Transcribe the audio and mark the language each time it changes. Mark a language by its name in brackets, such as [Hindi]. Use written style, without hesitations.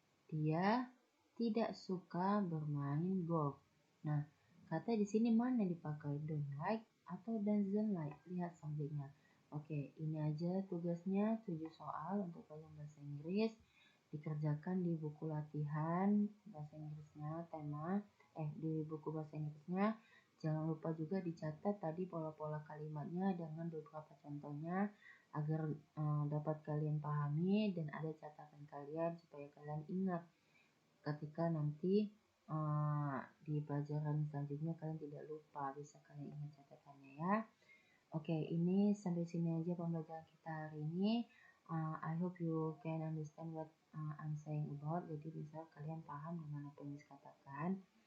[Indonesian] Dia tidak suka bermain golf. Nah, kata di sini mana dipakai, don't like atau doesn't like? Lihat subjeknya. Oke, ini aja tugasnya 7 soal untuk kalian bahasa Inggris. Dikerjakan di buku latihan bahasa Inggrisnya, di buku bahasa Inggrisnya. Jangan lupa juga dicatat tadi pola-pola kalimatnya dengan beberapa contohnya agar dapat kalian pahami dan ada catatan kalian supaya kalian ingat ketika nanti di pelajaran selanjutnya kalian tidak lupa, bisa kalian ingat catatannya ya. Oke, ini sampai sini aja pembelajaran kita hari ini. [English] I hope you can understand what I'm saying about. [Indonesian] Jadi bisa kalian paham dengan apa yang dikatakan.